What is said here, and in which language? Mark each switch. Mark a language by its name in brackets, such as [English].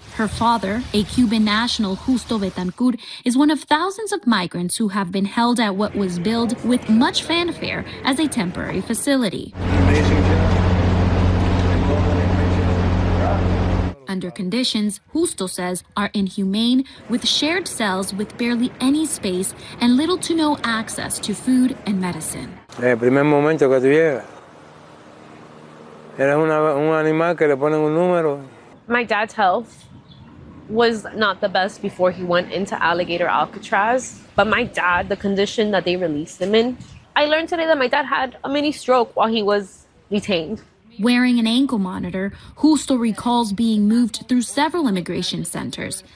[English] Her father, a Cuban national, Justo Betancourt, is one of thousands of migrants who have been held at what was billed with much fanfare as a temporary facility. Under conditions, Justo says, are inhumane, with shared cells with barely any space and little to no access to food and medicine. [Spanish] El primer momento que tú llegas, eres un animal que le ponen un número. [English] My dad's health was not the best before he went into Alligator Alcatraz, but my dad, the condition that they released him in, I learned today that my dad had a mini stroke while he was detained. Wearing an ankle monitor, Justo recalls being moved through several immigration centers.